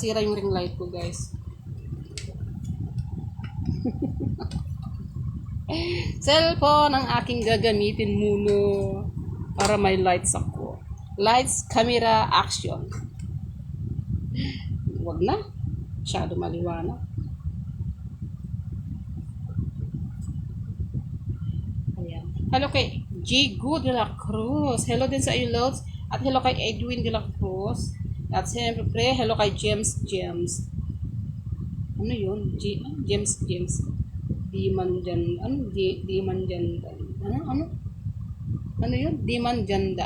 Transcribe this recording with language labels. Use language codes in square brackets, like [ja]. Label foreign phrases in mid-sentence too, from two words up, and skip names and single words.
[tl] Nasira yung [en] ring light [tl] ko guys. Cellphone ang aking gagamitin muna para may lights ako. [en] Lights, camera, action. [tl] Wag na. Masyado maliwanag. Ayan. Hello kay G. Good de la Cruz. Hello din sa iyo, Lods. At hello kay Edwin de la Cruz. At siyempre, hello kay James. Ano yun? James. Diman dyan. Diman dyan. Ano yun? Diman janda.